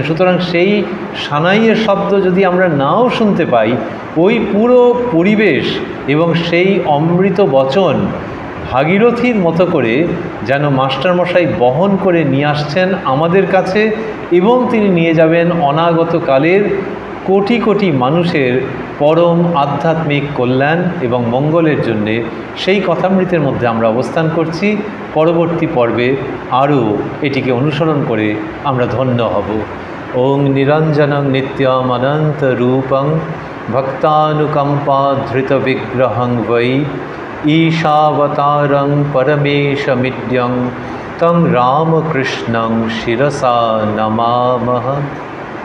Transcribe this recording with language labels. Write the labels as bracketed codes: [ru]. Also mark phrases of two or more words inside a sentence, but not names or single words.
[bn] সুতরাং সেই সানাইয়ের শব্দ যদি আমরা নাও শুনতে পাই, ওই পুরো পরিবেশ এবং সেই অমৃত বচন ভাগীরথীর মতো করে যেন মাস্টারমশাই বহন করে নিয়ে আসছেন আমাদের কাছে, এবং তিনি নিয়ে যাবেন অনাগত কালের কোটি কোটি মানুষের পরম আধ্যাত্মিক কল্যাণ এবং মঙ্গলের জন্যে। সেই কথামৃতের মধ্যে আমরা অবস্থান করছি। পরবর্তী পর্বে আরও এটিকে অনুসরণ করে আমরা ধন্য হব। [sa] ওং নিরঞ্জনং নিত্যম অনন্ত রূপং ভক্তানুকম্পা ধৃত বিগ্রহং বৈ ঈশাবতারং পরমেশমিদ্যং তং রামকৃষ্ণং শিরসা নমামহ।